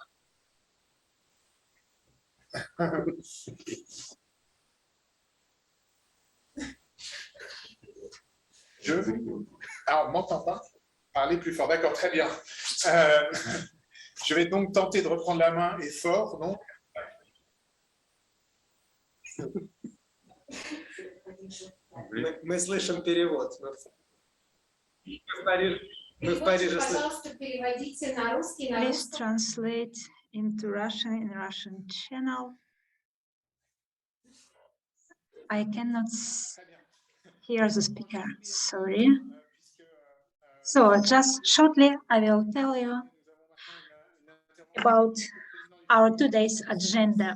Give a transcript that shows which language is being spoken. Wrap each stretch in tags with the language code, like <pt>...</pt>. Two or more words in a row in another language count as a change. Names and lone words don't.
<fr>Ah, on ne m'entend pas? Parlez plus fort, d'accord, très bien. Je vais donc tenter de reprendre la main et fort, non?</fr> <ru>Мы слышим перевод. Мы в Париже Пожалуйста, переводите на русский, на</ru> <en>Please translate into Russian in Russian channel. I cannot hear the speaker, sorry. So just shortly, I will tell you about our today's agenda.</en>